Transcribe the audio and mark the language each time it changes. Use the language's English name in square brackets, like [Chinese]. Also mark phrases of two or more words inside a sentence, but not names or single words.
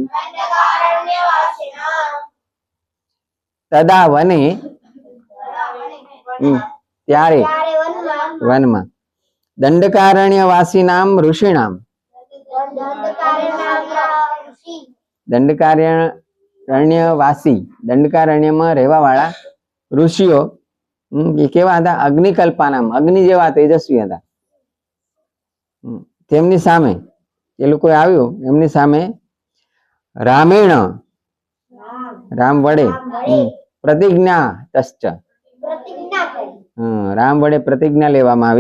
[Sanskrit] तदा वने [Gujarati] ત્યારે વનમા [Sanskrit] दंडकारण्यवासिनां ऋषीणां [Gujarati] दंडकारण्यवासी दंडकारण्यમાં રહેવાવાળા ઋષિઓ એ કેવા હતા? અગ્નિકલ્પાનામ, અગ્નિ જેવા તેજસ્વી હતા. તેમની સામે એ લોકો આવ્યું, એમની સામે રામેણ રામ વડે પ્રતિજ્ઞા તશ્ચ રામ વડે પ્રતિજ્ઞા લેવામાં આવી.